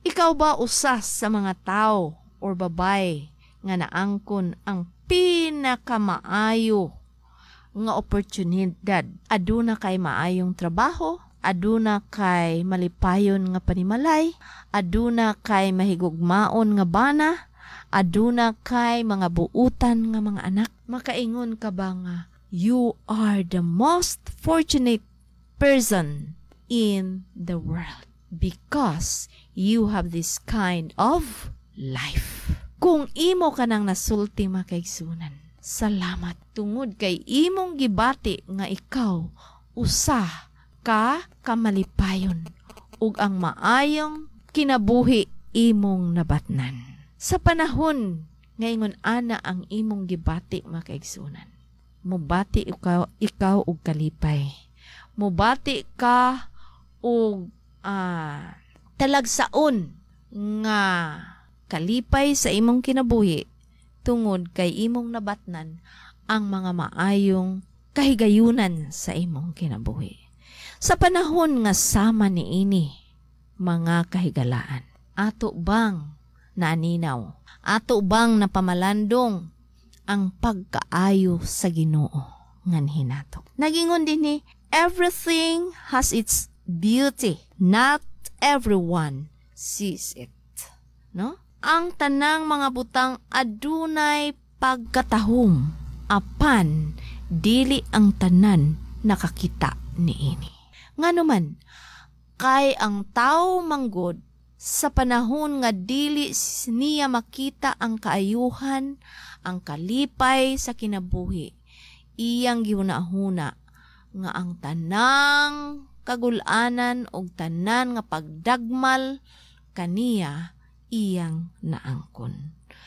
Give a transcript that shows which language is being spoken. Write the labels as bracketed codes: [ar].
[ceb] Ikaw ba usas sa mga tao or babay nga naangkon ang pinakamaayo nga oportunidad? Aduna kay maayong trabaho? Aduna kay malipayon nga panimalay? Aduna kay mahigugmaon nga bana? Aduna kay mga buutan nga mga anak? Makaingon ka ba nga, [en] you are the most fortunate person in the world because you have this kind of life. [ceb] Kung imo ka nang nasulti makaigsunan, salamat tungod kay imong gibati nga ikaw usa ka kamalipayon ug ang maayong kinabuhi imong nabatnan. Sa panahon nga ingon ana ang imong gibati makaigsunan, mubati ikaw og kalipay. Mubati ka og talagsaon nga kalipay sa imong kinabuhi tungod kay imong nabatnan ang mga maayong kahigayunan sa imong kinabuhi. Sa panahon nga sama ni ini mga kahigalaan, ato bang naninaw? Ato bang napamalandong ang pagkaayo sa Ginoo ngan hinato? Nagingon din ni, [en] everything has its beauty. Not everyone sees it. No? [ceb] Ang tanang mga butang adunay pagkatahum. Apan, dili ang tanan nakakita niini. Ngano man, kay ang tao manggod sa panahon nga dili niya makita ang kaayuhan, ang kalipay sa kinabuhi, iyang gihunahuna nga ang tanang kagulanan og tanan nga pagdagmal kaniya iyang naangkon.